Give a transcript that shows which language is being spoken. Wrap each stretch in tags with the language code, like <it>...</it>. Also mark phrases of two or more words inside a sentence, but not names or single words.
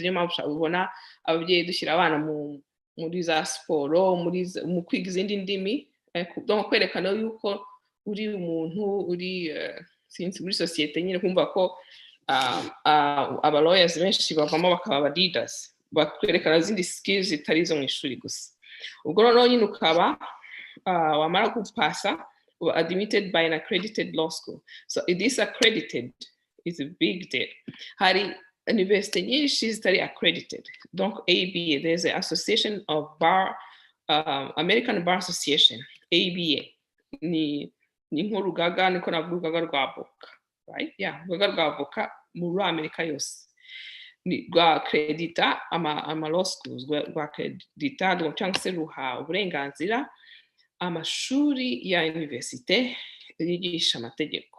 <rw>Niyo mpamvu ubona ababyeyi dushyira abana muri za siporo, mu kwiga izindi ndimi, kwerekana yuko uri umuntu uri sinzi muri sosiyete nyine, kumva ko aba lawyers benshi bavamo bakaba aba leaders, bakwerekana izindi skills zitari izo mu ishuri gusa. Ubwo noneho nyine ukaba wamara kupasa</rw> <en>admitted by an accredited law school. So it is accredited, it's a big deal.</en> <rw>Hari university nyinshi zitari accredited. Donc ABA,</rw> <en>there's an association of bar, American Bar Association, ABA.</en> <rw>Ni nk'urugaga, niko navuga urugaga rw'avoka, right? Yeah, urugaga rw'avoka muri Amerika yose. Rwa credita ama</rw> <en>law schools,</en> <rw>rwa credita cyangwa se ruha uburenganzira amashuri ya universite yigisha amategeko.</rw>